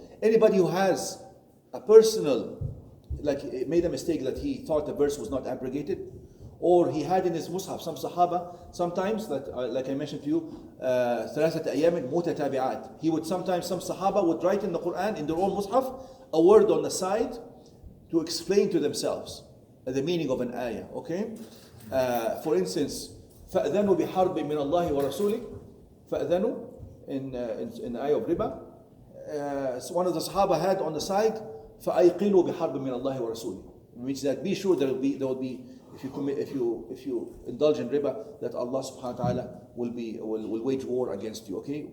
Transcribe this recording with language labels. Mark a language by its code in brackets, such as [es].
[en] Anybody who has a personal, like made a mistake that he thought the verse was not abrogated, or he had in his Mus'haf some Sahaba, sometimes, like I mentioned to you, [ar] ثلاثة أيام متتابعات. [en] He would sometimes, some Sahaba would write in the Quran, in their own Mus'haf, a word on the side to explain to themselves the meaning of an ayah, okay? For instance, [ar] فَأْذَنُوا بِحَرْبٍ مِّنَ اللَّهِ وَرَسُولِهِ. [en] فَأْذَنُوا in the ayah of riba. So one of the Sahaba had on the side, [ar] فَأَيْقِنُوا بِحَرْبٍ مِّنَ اللَّهِ وَرَسُولِهِ. [en] Which that be sure there will be if you indulge in riba, that Allah subhanahu wa ta'ala will wage war against you. Okay?